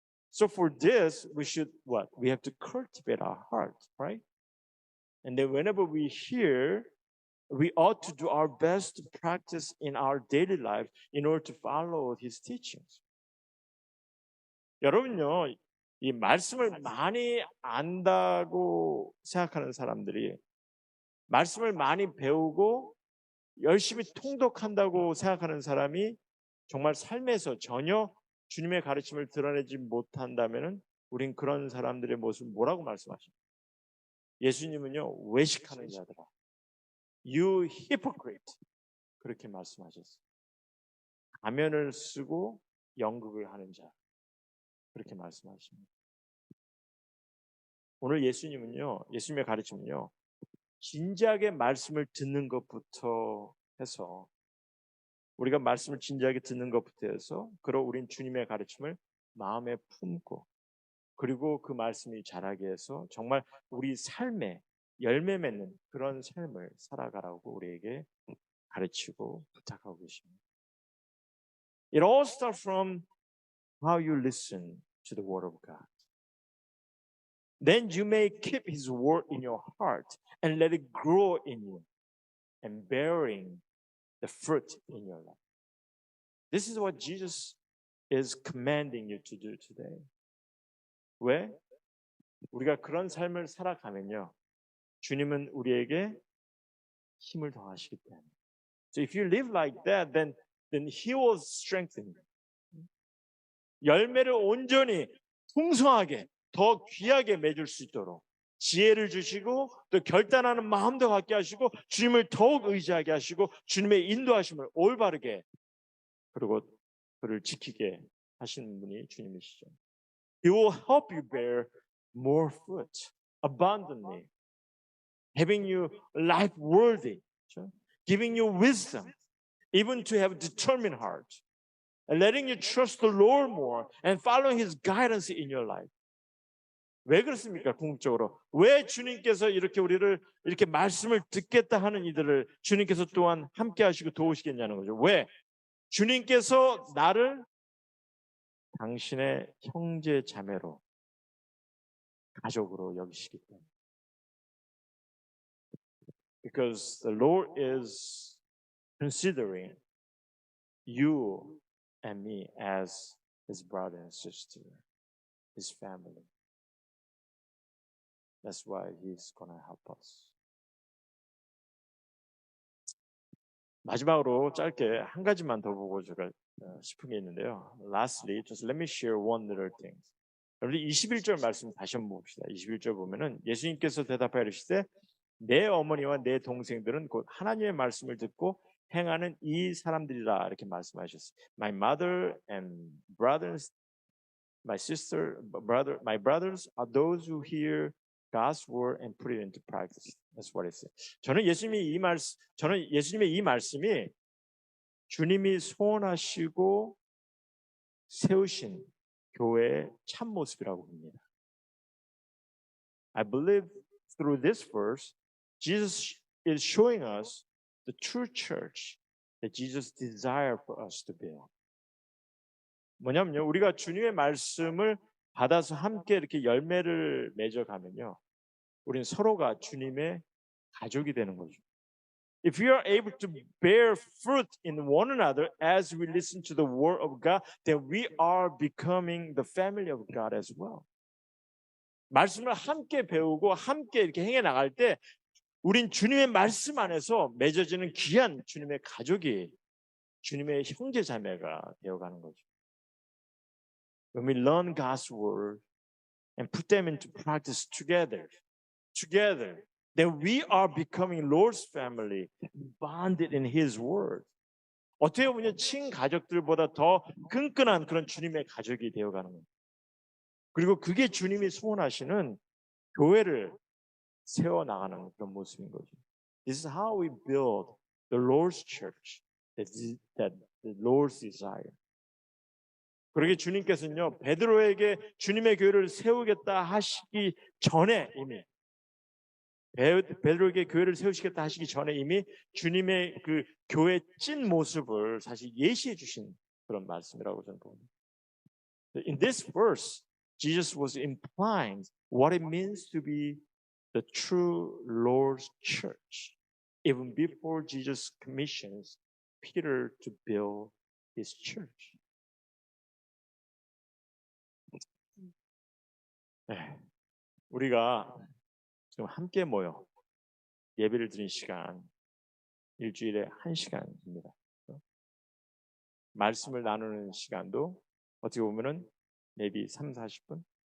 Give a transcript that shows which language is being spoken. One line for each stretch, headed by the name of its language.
English: So for this, we should what? We have to cultivate our heart, right? And then whenever we hear, we ought to do our best to practice in our daily life in order to follow his teachings.
Korean: 여러분요, 이 말씀을 많이 안다고 생각하는 사람들이 말씀을 많이 배우고 열심히 통독한다고 생각하는 사람이 정말 삶에서 전혀 주님의 가르침을 드러내지 못한다면은 우린 그런 사람들의 모습 뭐라고 말씀하십니까? 예수님은요, 외식하는 자들아,
English: you hypocrite,
Korean: 그렇게 말씀하셨어요. 가면을 쓰고 연극을 하는 자, 그렇게 말씀하십니다. 오늘 예수님의 가르침은요, 진지하게 말씀을 듣는 것부터 해서 우리가 말씀을 진지하게 듣는 것부터 해서 그러 우린 주님의 가르침을 마음에 품고 그리고 그 말씀이 자라게 해서 정말 우리 삶에 열매 맺는 그런 삶을 살아가라고 우리에게 가르치고 부탁하고 계십니다.
English: It all starts from how you listen to the word of God. Then you may keep his word in your heart and let it grow in you and bearing the fruit in your life. This is what Jesus is commanding you to do today.
Korean: 왜? 우리가 그런 삶을 살아가면요, 주님은 우리에게 힘을 더하시기 때문에.
English: So if you live like that, then He will strengthen you.
Korean: 열매를 온전히 풍성하게 더 귀하게 맺을 수 있도록 지혜를 주시고 또 결단하는 마음도 갖게 하시고 주님을 더욱 의지하게 하시고 주님의 인도하심을 올바르게 그리고 그를 지키게 하시는 분이 주님이시죠.
English: He will help you bear more fruit abundantly, having you life worthy, giving you wisdom, even to have a determined heart, and letting you trust the Lord more and following His guidance in your life.
Korean: 왜 그렇습니까? 궁극적으로 왜 주님께서 이렇게 우리를 이렇게 말씀을 듣겠다 하는 이들을 주님께서 또한 함께 하시고 도우시겠냐는 거죠. 왜? 주님께서 나를 당신의 형제 자매로 가족으로 여기시기 때문에.
English: Because the Lord is considering you and me as His brother and sister, His family. That's why He's going to help us.
Korean: 마지막으로 짧게 한 가지만 더 보고 제가 싶은 게 있는데요.
English: Lastly, just let me share one little thing.
Korean: 여러분 21절 말씀 다시 한번 봅시다. 21절 보면은 예수님께서 대답하여 이르시되 내 어머니와 내 동생들은 곧 하나님의 말씀을 듣고 행하는 이 사람들이라 이렇게 말씀하셨어요.
English: My mother and brothers, my sister, my brothers are those who hear God's word and put it into practice. That's what it says.
Korean: 저는 예수님의 이 말씀이 주님이 소원하시고 세우신 교회의 참 모습이라고 봅니다.
English: I believe through this verse, Jesus is showing us the true church that Jesus desired for us to build.
Korean: 뭐냐면요, 우리가 주님의 말씀을 받아서 함께 이렇게 열매를 맺어가면요, 우리는 서로가 주님의 가족이 되는 거죠.
English: If we are able to bear fruit in one another as we listen to the word of God, then we are becoming the family of God as well.
Korean: 말씀을 함께 배우고 함께 이렇게 행해 나갈 때 우린 주님의 말씀 안에서 맺어지는 귀한 주님의 가족이 주님의 형제 자매가 되어가는 거죠.
English: When we learn God's word and put them into practice together, then we are becoming Lord's family, bonded in His word.
Korean: 어떻게 보면 친가족들보다 더 끈끈한 그런 주님의 가족이 되어가는 거예요. 그리고 그게 주님이 소원하시는 교회를 세워나가는 그런 모습인 거죠.
English: This is how we build the Lord's church, that the Lord's desire.
Korean: 그러게 주님께서는요, 베드로에게 주님의 교회를 세우겠다 하시기 전에 이미 베드로에게 교회를 세우시겠다 하시기 전에 이미 주님의 그 교회 찐 모습을 사실 예시해 주신 그런 말씀이라고 저는 봅니다.
English: In this verse, Jesus was implying what it means to be the true Lord's church, even before Jesus commissions Peter to build his church.
Korean: 네, 우리가 지금 함께 모여 예배를 드린 시간 일주일에 1시간입니다. 말씀을 나누는 시간도 어떻게 보면은 maybe 3, 40분.